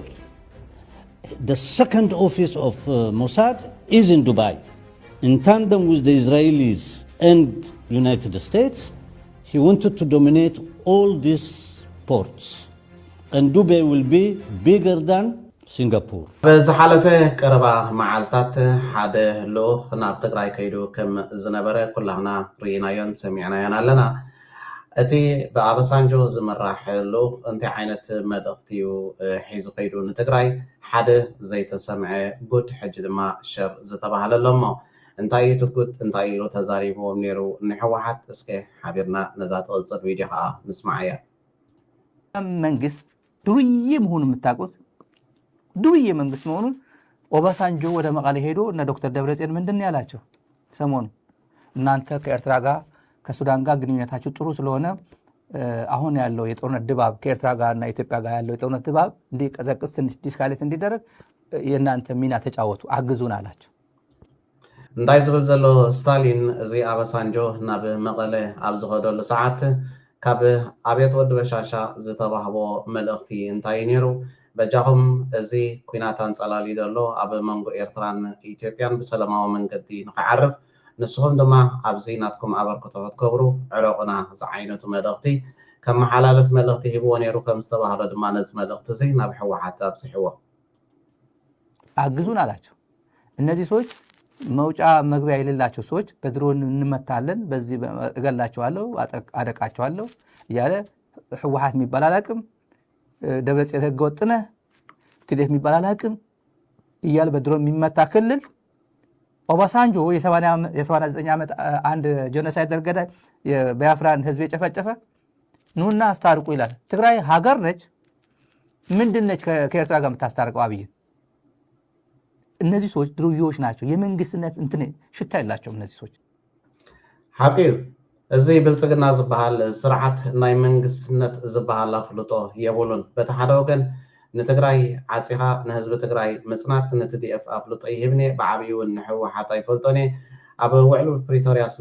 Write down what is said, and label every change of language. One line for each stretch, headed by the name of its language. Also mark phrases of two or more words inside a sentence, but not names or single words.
English: The second office of Mossad is in Dubai. In tandem with the Israelis and United States, he wanted to dominate all these ports. And Dubai will be bigger than Singapore.
Tigrinya: ብዝሓለፈ ቀረባ መዓልታት ሓደ ልኡኽ ናብ ትግራይ ከይዱ ከም ዝነበረ ኩላህና ርኢናዮን ሰሚዕናዮን ኣለና። እቲ ብኣበሳንጆ ዝምራሕ ልኡኽ እንታይ ዓይነት መልእኽቲ እዩ ሒዙ ከይዱ ንትግራይ ሓደ ዘይተሰምዐ ጉድ ሕጂ ድማ ሸር ዝተባሃለሎ እሞ እንታይ እዩ ትጉድ እንታይ ኢሉ ተዛሪቦም ነይሩ ንሕወሓት እስከ ሓቢርና ነዛ ትቕፅል ቪድዮ ከዓ ንስማዕ እያ።
Amharic: መንግስት ዱርዬ መሆኑ የምታውቁት ዱርዬ መንግስት መሆኑን ኦባሳንጆ ወደ መቀሌ ሄዶ እና ዶክተር ደብረጽዮን ምንድን ያላቸው ሰሞኑ እናንተ ከኤርትራ ጋር ከሱዳን ጋር ግንኙነታችሁ ጥሩ ስለሆነ አሁን ያለው የጦርነት ድባብ ከኤርትራ ጋር እና ኢትዮጵያ ጋር ያለው የጦርነት ድባብ እንዲቀዘቅዝ ትንሽ ዲስካሌት እንዲደረግ የእናንተ ሚና ተጫወቱ አግዙን አላቸው።
Tigrinya: እንታይ ዝብል ዘሎ ስታሊን እዚ ኣበሳንጆ ናብ መቐለ ኣብ ዝኸደሉ ሰዓት ካብ ኣብየት ወዲ በሻሻ ዝተባህቦ መልእኽቲ እንታይ ነይሩ? በጃኹም እዚ ኩናት አንጸላሊ ዘሎ ኣብ መንጎ ኤርትራን ኢትዮጵያን ብሰላማዊ መንገዲ ንኽዓርፍ ንስኹም ድማ ኣብዚ ናትኩም ኣበርክቶ ክትገብሩ ዕረቁና ዝዓይነቱ መልእኽቲ ከም መሓላለፍ መልእኽቲ ሂብዎ ነይሩ ከም ዝተባህለ ድማ ነዚ መልእኽቲ እዚ ናብ ሕወሓት ኣብፅሕዎ
Amharic: አግዙን አላቸው። እነዚህ ሰዎች መውጫ መግቢያ የሌላቸው ሰዎች በድሮን እንመታለን፣ በዚህ እገላቸዋለሁ፣ አደቃቸዋለሁ እያለ ሕወሓት የሚባል አላቅም ደብረጽዮን ህገ ወጥ ነህ ትዴፍ የሚባል አላቅም እያለ በድሮን የሚመታ ክልል ኦባሳንጆ የ89 ዓመት አንድ ጄኖሳይድ ገዳይ የቢያፍራን ህዝብ የጨፈጨፈ ኑና አስታርቁ ይላል። ትግራይ ሀገር ነች፣ ምንድነች ከኤርትራ ጋር የምታስታርቀው? አብይ እነዚህ ሰዎች ድሩዮች ናቸው። የመንግስትነት እንትን ሽታ የላቸውም እነዚህ ሰዎች።
Tigrinya: ሓቂር እዚ ብልጽግና ዝበሃል ስርዓት ናይ መንግስትነት ዝበሃል ኣፍልጦ የብሉን። በቲ ሓደ ወገን ንትግራይ ዓፂኻ ንህዝቢ ትግራይ ምጽናት ንትዲኤፍ ኣፍልጦ ይህብኒ ብዓብዪ እውን ንሕወሓት ኣይፈልጦን እየ ኣብ ውዕል ፕሪቶርያ ስለ